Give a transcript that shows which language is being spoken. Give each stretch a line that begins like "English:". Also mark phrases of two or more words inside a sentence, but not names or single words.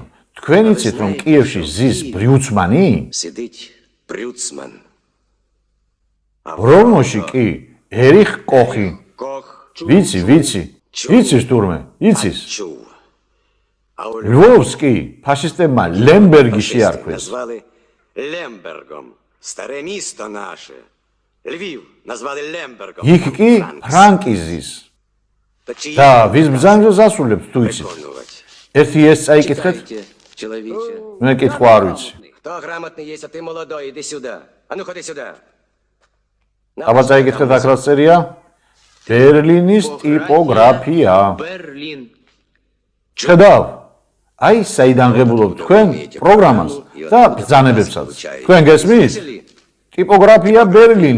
Georgian: თქვენ იცით, რომ კიევში ზის ბრიუცმანი?
Russian: Сидит Брюцман.
Georgian: ბროვნოში კი ერიხ კოხი. ვიცი. იცის თურმე, იცის. ლვოვს კი ფაშისტებმა ლემბერგი შეარქვეს.
Russian: Назвали Лембергом. Старое место наше. Львив назвали Лембергом.
Georgian: იქ კი ფრანკი ზის. და ვის ბრძანებას ასრულებთ თუ იცით? ერთი ეს წაიკითხეთ.
Russian: Человече.
Georgian: მე კითხვა არ ვიცი.
Russian: Кто грамотный есть, а ты молодой, иди сюда. А ну ходи сюда.
Georgian: აბა წაიკითხეთ აქ რაც წერია? ბერლინის ტიპოგრაფია. Берлин. შედავ. აი საიდან ღებულობთ თქვენ პროგრამას და ბრძანებებსაც. თქვენ გესმით? ტიპოგრაფია ბერლინი.